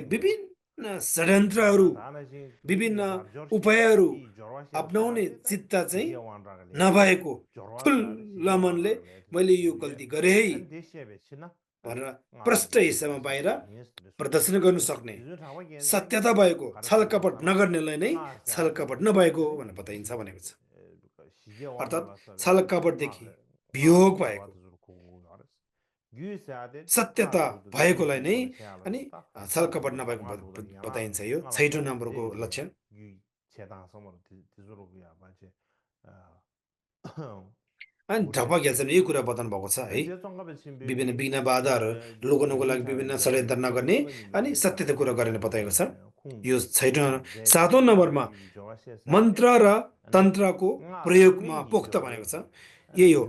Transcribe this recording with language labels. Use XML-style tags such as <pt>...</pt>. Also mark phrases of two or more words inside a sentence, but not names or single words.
<ne>विभिन्न षड्यन्त्रहरू विभिन्न उपायहरू अपनाउने चित्त चाहिँ नभएको खुल्ला मनले मैले यो गल्ती गरेँ है भनेर प्रष्ट हिस्सामा बाहिर प्रदर्शन गर्नु सक्ने सत्यता भएको छल कपट नगर्नेलाई नै छल कपट नभएको भनेर बताइन्छ भनेको छ अर्थात् छल कपटदेखि वियोग भएको सत्यता भएकोलाई नै अनि छल कपट नभएको बताइन्छ यो छैटौँ नम्बरको लक्षण अनि ढपग्याल यही कुरा बताउनु भएको छ है विभिन्न विघ्न बाधाहरू लुकाउनको लागि विभिन्न षड्यन्त्र नगर्ने अनि सत्यता कुरा गरेर बताएको छ यो सातौँ नम्बरमा मन्त्र र तन्त्रको प्रयोगमा पोख्त भनेको छ यही हो</ne>